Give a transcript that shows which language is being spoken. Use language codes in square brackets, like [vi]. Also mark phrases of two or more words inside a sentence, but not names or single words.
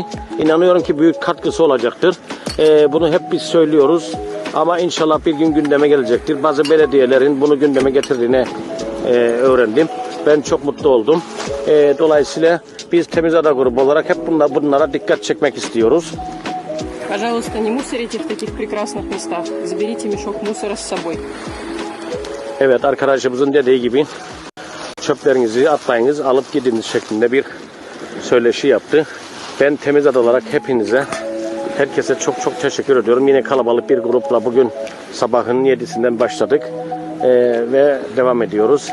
[tr] İnanıyorum ki büyük katkısı olacaktır. Bunu hep biz söylüyoruz ama inşallah bir gün gündeme gelecektir. Bazı belediyelerin bunu gündeme getirdiğini öğrendim. Ben çok mutlu oldum. Dolayısıyla biz Temizada grubu olarak hep bunlara dikkat çekmek istiyoruz. [ru] Пожалуйста, не мусорите в таких прекрасных местах. Заберите мешок мусора с собой. [tr] Evet, arkadaşımızın dediği gibi çöplerinizi atlayınız, alıp gidiniz şeklinde bir söyleşi yaptı. Ben Temizada olarak herkese çok teşekkür ediyorum. Yine kalabalık bir grupla bugün sabahın 7'sinden başladık ve devam ediyoruz.